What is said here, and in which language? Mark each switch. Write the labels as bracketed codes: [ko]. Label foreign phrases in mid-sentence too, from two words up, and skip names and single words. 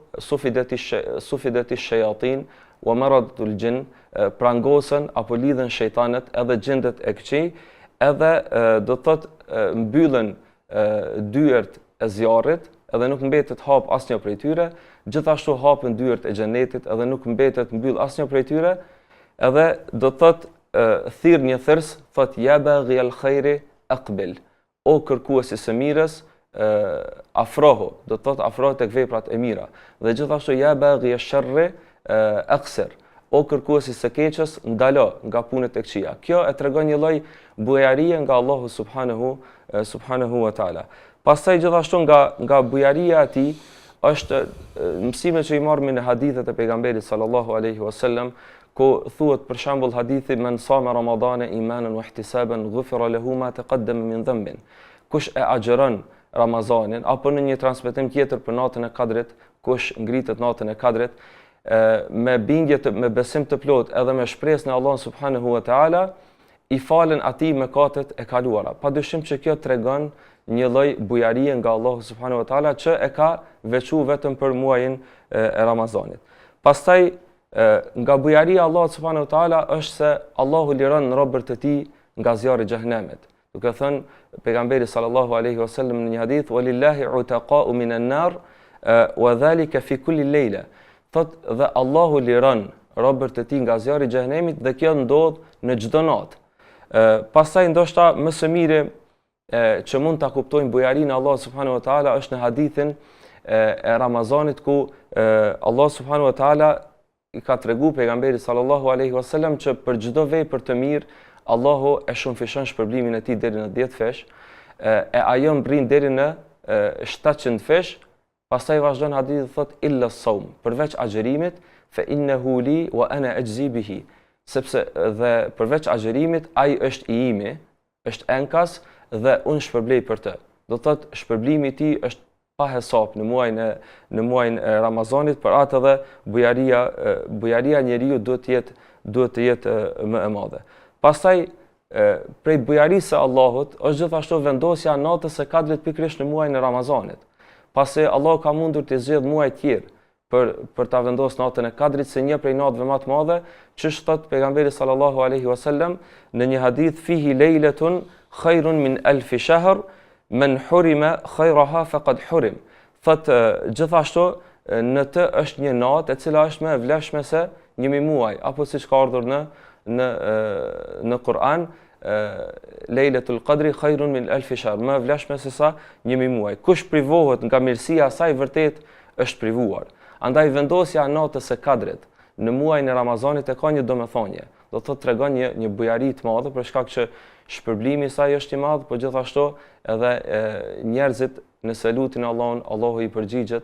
[ar] صفدت الشياطين ومردة الجن, [sq] prangosen apo lidhen shejtanët edhe gjindet e këqij, edhe do të thotë mbyllen dyert e zjarrit, edhe nuk mbetet hap asnjë prej tyre, gjithashtu hapen dyert e xhenetit, edhe nuk mbetet mbyll asnjë prej tyre, edhe do të thotë thirr një thërs, thotë [ar] يا باغي الخير أقبل, [sq] o kërkuesi së mirës, afrohu, do të thotë afrohu tek veprat e mira. Dhe gjithashtu [ar] يا باغي الشر أقصر, [sq] o kërkuesi së keqes, ndalo nga punët e këqija. Kjo e tregon një lloj bujarie nga Allahu [ar] سبحانه وتعالى. [sq] Pastaj gjithashtu nga bujaria e tij është mësimet që i marrim në hadithet e pejgamberit [ar] صلى الله عليه وسلم, [sq] ku thuhet për shembull hadithi [ar] من صام رمضان إيمانا واحتسابا غفر له ما تقدم من ذنبه. [sq] Kush e agjeron Ramazanin, apo në një transmetim tjetër për natën e Kadrit, kush ngritet natën e Kadrit me bindje me besim të plot edhe me shpresë në Allah [ar] سبحانه وتعالى, [sq] i falen atij mëkatet e kaluara. Padyshim që kjo tregon një lloj bujarie nga Allahu [ar] سبحانه وتعالى [sq] që e ka veçuar vetëm për muajin e Ramazanit. Pastaj nga bujaria Allahut [ar] سبحانه وتعالى [sq] është se Allahu liron robërt e tij nga zjarri i xhehenemit. Duke thënë pejgamberi [ar] صلى الله عليه وسلم [sq] në një hadith, [ar] "ولله عتقاء من النار وذلك في كل ليلة." [sq] Thot dhe Allahu liron robërt e tij nga zjarri i xhehenemit dhe kjo ndodh në çdo natë. Pastaj ndoshta më së miri që mund ta kuptojmë bujarinë e Allahut [ar] سبحانه وتعالى [sq] është në hadithin e Ramazanit ku Allah [ar] سبحانه وتعالى [sq] i ka tregu pejgamberit [ar] صلى الله عليه وسلم [sq] që për çdo vepër të mirë Allahu e shumëfishon shpërblimin e tij deri në 10 fesh, e ajo mbrin deri në 700 fesh. Pastaj vazhdon hadithi thot [ar] إلا الصوم, [sq] përveç agjerimit, [ar] فإنه لي وأنا أجزي به, [sq] sepse dhe përveç agjerimit ai është i imi, është enkas dhe unë shpërblej për të. Do thot shpërblimi i tij është pa hesap në muajin e Ramazanit, për atë edhe bujaria e njeriu duhet të jetë më e madhe. Pastaj prej bujarisë së Allahut është gjithashtu vendosja e natës së Kadrit pikërisht në muajin e Ramazanit. Pasi Allahu ka mundur të zgjedh muaj të tjerë për ta vendosur natën e Kadrit se një prej natëve më të mëdha, ç'është thot pejgamberi [ar] صلى الله عليه وسلم [sq] në një hadith, [ar] فيه ليلة خير من ألف شهر من حرم خيرها فقد حرم. [sq] Thot gjithashtu në të është një natë e cila është më e vlefshme se 1000 muaj, apo siç ka ardhur në Kur'an, [ar] ليلة القدر خير من ألف شهر, [sq] më e vlefshme se sa 1000 muaj. Kush privohet nga mirësia e saj vërtet është privuar. Andaj vendosja e natës së Kadrit në muajin e Ramazanit e ka një domethënie. Do të thotë tregon një bujari të madhe për shkak që shpërblimi i saj është i madh, por gjithashtu edhe njerëzit nëse lutin Allahun, Allahu i përgjigjet.